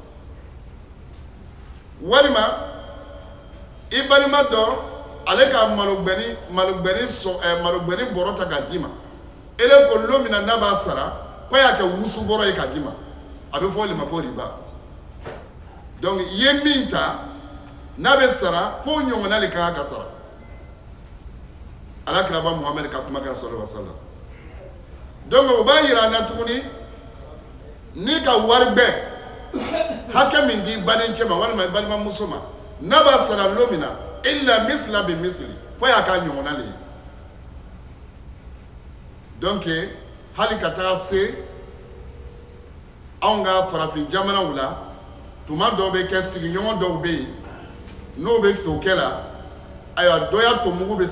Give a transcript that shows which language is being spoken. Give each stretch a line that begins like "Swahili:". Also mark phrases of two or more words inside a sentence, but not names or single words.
Bambara: walima i balima dɔ ale ka malobɛni bɔrɔ ta k'a d'i ma ele ko don min na n'a b'a sara ko y'a kɛ wusu bɔrɔ ye k'a d'i ma a bɛ fɔ o de ma ko riba donc i ye min ta n'a bɛ sara fo ɲɔgɔnna de kan ka sara ala kiraba muhammed ka kuma kan
Arabic: صلى الله عليه وسلم
Bambara: donc o b'a yira an na tuguni ni ka wari bɛɛ hakɛ min di badencɛ ma walima i balimamuso ma n'a b'a sara don min na
Arabic: إلا مثلا بمثل
Bambara: fo y'a k'a ɲɔgɔnna le ye donc hali ka taga se anw ka farafin jamanaw la tuma dɔw bɛ kɛ sigiɲɔgɔn dɔw bɛ yen n'o bɛ to kɛ la ayiwa dɔ ya tomugu bɛ se